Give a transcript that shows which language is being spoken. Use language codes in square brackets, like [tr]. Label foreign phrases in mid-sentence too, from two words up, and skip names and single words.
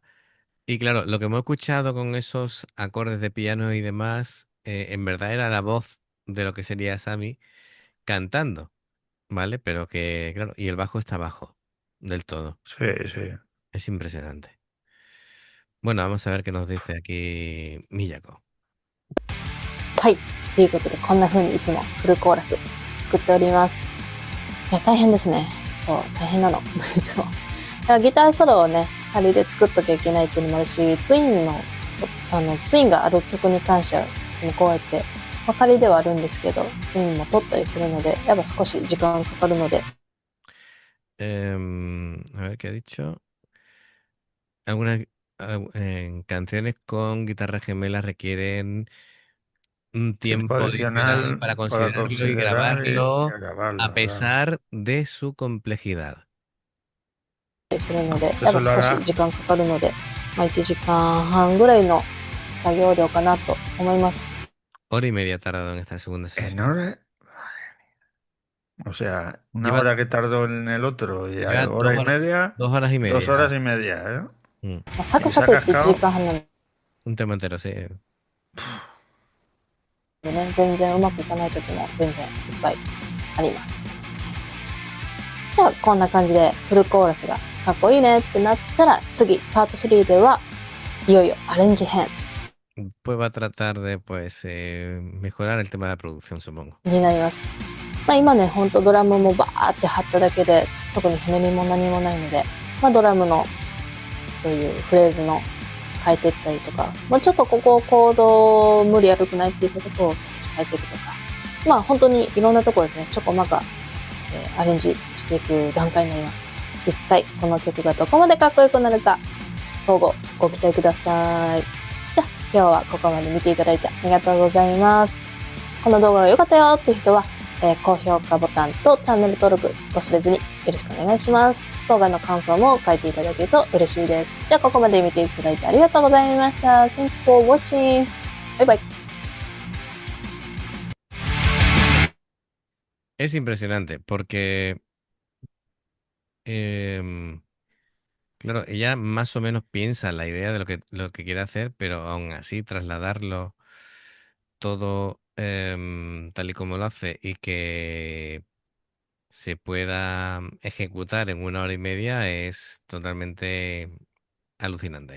[es] Y claro, lo que hemos escuchado con esos acordes de piano y demás, en verdad era la voz de lo que sería Sammy cantando, ¿vale? Pero que, claro, y el bajo está abajo del todo. Sí, sí. Es impresionante. Bueno, vamos a ver qué nos dice aquí Miyako. [ja] はい。ということで、こんな風にいつもフルコーラス作っております。いや、大変ですね。そう、大変なの。いつも。ギターソロをね、仮で作っときゃいけないっていうのもあるし、ツインがある曲に関しては、いつもこうやって、仮ではあるんですけど、ツインも取ったりするので、やっぱ少し時間かかるので。 [es] A ver qué ha dicho. Algunas canciones con guitarras gemelas requieren un Tiempo tiempo adicional adicional para para considerarlo y considerar y grabarlo a grabarlo, claro. pesar de su complejidad. [ja] するので、やっ [es] Eso [ja] ぱ [es] lo [ja] 少し [es] hará [ja] 時間かかるので、1時間半ぐらいの作業量かなと思います。 [es] Hora y media ha tardado en esta segunda en sesión. hora. O sea, una Lleva, hora que tardó en el otro y lleva hora y media, 2 horas y 2 media. horas y media, ¿eh? Mm, [ja] サク [es] Y [ja] サ [es] se ha [ja] クいって1時 [es] cascado. [ja] 間半なの [es] un tema entero, sí. [ja] でね、全然うまくいかない時も全然いっぱいあります。じゃあこんな感じでフルコーラスがかっこいいねってなったら、次パート3ではいよいよアレンジ編 [es] Pues va a tratar de pues mejorar el tema de la producción, supongo. [ja] になります。今ね、ほんとドラムもバーって貼っただけで、特にひねりも何もないので、ドラムのそういうフレーズの変えていったりとか、ちょっとここコード無理悪くないって言ったところを少し変えていくとか、本当にいろんなところですね、ちょこまか、アレンジしていく段階になります。一体この曲がどこまでかっこよくなるか、今後ご期待ください。じゃあ今日はここまで見ていただいてありがとうございます。この動画が良かったよっていう人は、高評価ボタンとチャンネル登録忘れずによろしくお願いします。動画の感想も書いていただけると嬉しいです。じゃあここまで見ていただいてありがとうございました。 [en] Thank you for watching. [ja] バイバイ。 [es] Es impresionante porque, em, claro, ella más o menos piensa la idea de lo que quiere hacer, pero aún así trasladarlo todo tal y como lo hace y que se pueda ejecutar en 1 hora y media es totalmente alucinante.